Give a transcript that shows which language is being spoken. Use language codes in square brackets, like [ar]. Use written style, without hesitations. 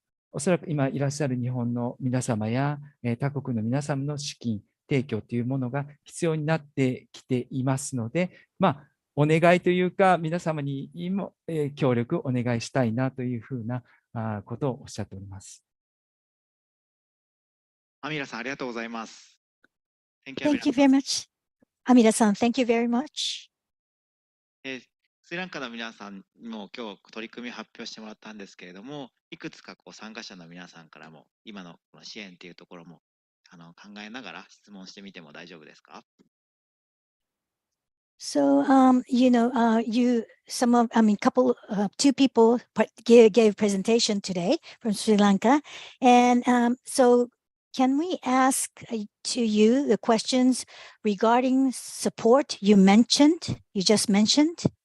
[ja] おそらく今いらっしゃる日本の皆様や他国の皆様の資金提供というものが必要になってきていますので、お願いというか、皆様にも協力をお願いしたいなというふうなことをおっしゃっております。アミラさん、ありがとうございます。 [en] Thank you very much. Amira-san, thank you very much. [ja] スリランカの皆さんにも今日取り組みを発表してもらったんですけれども、いくつか参加者の皆さんからも今のこの支援というところも考えながら質問してみても大丈夫ですか？ [en] So, two people gave presentation today from Sri Lanka. And so can we ask to you the questions regarding support you just mentioned?